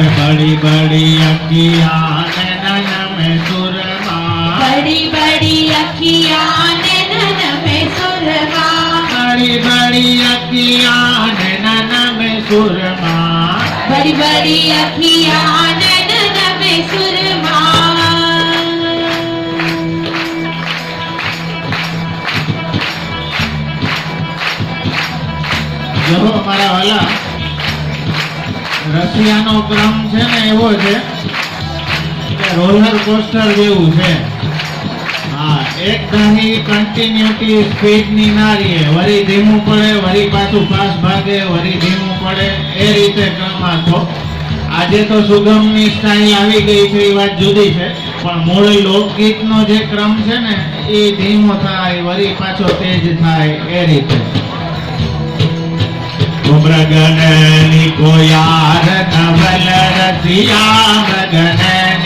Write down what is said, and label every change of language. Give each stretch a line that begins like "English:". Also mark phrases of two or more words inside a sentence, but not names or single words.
Hindi: बड़ी बड़ी अखियाँ नैनन में सुरमा, बड़ी बड़ी अखियाँ नैनन में सुरमा, बड़ी बड़ी अखियाँ नैनन में सुरमा, बड़ी बड़ी अखियाँ नैनन में सुरमा।
Gujarati: જો મારા વાલા રશિયાનો ક્રમ છે ને એવો છે કે
English: roller coaster
Gujarati: જેવું છે. હા, એક ધારી
English: continuity speed
Gujarati: ના રહે, વળી ધીમું પડે, વળી પાછું ફાસ્ટ ભાગે, વળી ધીમું પડે, એ રીતે ક્રમ આખો. આજે તો સુગમની સ્ટાઇલ આવી ગઈ છે એ વાત જુદી છે, પણ મૂળ લોકગીતનો જે ક્રમ છે ને એ ધીમો થાય, વળી પાછો તેજ થાય, એ રીતે.
Hindi: मृगन को यार नवल रसिया मृगन